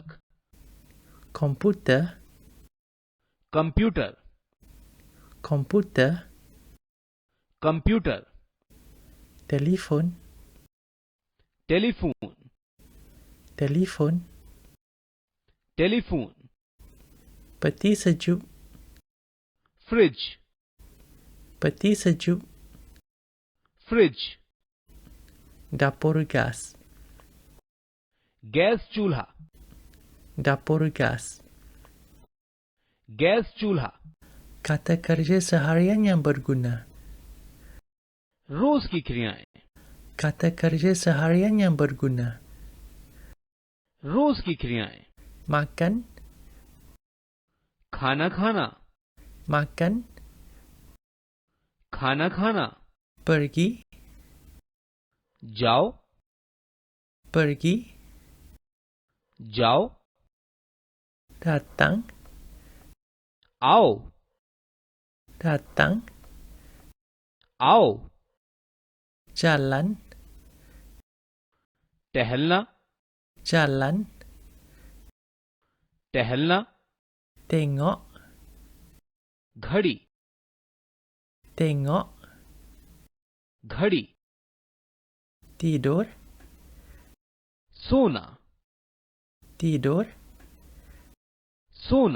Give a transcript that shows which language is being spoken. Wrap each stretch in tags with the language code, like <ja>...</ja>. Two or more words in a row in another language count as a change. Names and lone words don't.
<ms>komputer,</ms> <hi>कंप्यूटर,</hi> <ms>komputer,</ms> <hi>कंप्यूटर,</hi> <ms>telefon,</ms> <hi>टेलीफोन,</hi> <ms>telefon,</ms> <hi>टेलीफोन,</hi> <ms>peti sejuk,</ms> <hi>फ्रिज,</hi> <ms>peti sejuk,</ms> <hi>फ्रिज,</hi> <ms>dapur gas,</ms> <hi>गैस चूल्हा,</hi> <ms>dapur gas,</ms> <hi>गैस चूल्हा,</hi> <ms>kata kerja seharian yang berguna,</ms> <hi>रोज की क्रियाएं,</hi> <ms>kata kerja seharian yang berguna,</ms> <hi>रोज की क्रियाएं,</hi> <ms>makan,</ms> <hi>खाना खाना,</hi> <ms>makan,</ms> <hi>खाना खाना,</hi> <ms>pergi,</ms> <hi>जाओ,</hi> <ms>pergi,</ms> <hi>जाओ,</hi> <ms>datang,</ms> <hi>आओ,</hi> <ms>datang,</ms> <hi>आओ,</hi> <ms>jalan,</ms> <hi>टहलना,</hi> <ms>jalan,</ms> <hi>टहलना,</hi> <ms>tengok,</ms> <hi>घड़ी,</hi> <ms>tengok,</ms> <hi>घड़ी,</hi> <ms>tidur,</ms> <hi>सोना,</hi> <ms>tidur,</ms> <hi>सोना,</hi>